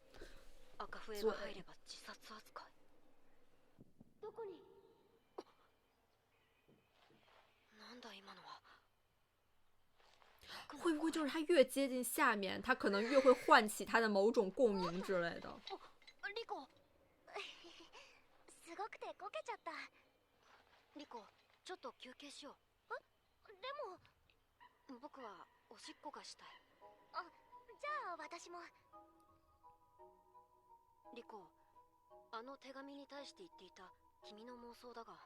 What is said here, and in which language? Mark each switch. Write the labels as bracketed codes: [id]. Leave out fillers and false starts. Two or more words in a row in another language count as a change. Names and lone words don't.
[zh] 会不会就是他越接近下面，他可能越会唤起他的某种共鸣之类的？ [ja] リコ、すごくてこけちゃった。リコ、ちょっと休憩しよう。でも僕はおしっこがしたい。じゃあ私も。リコ、あの手紙に対して言っていた君の妄想だが。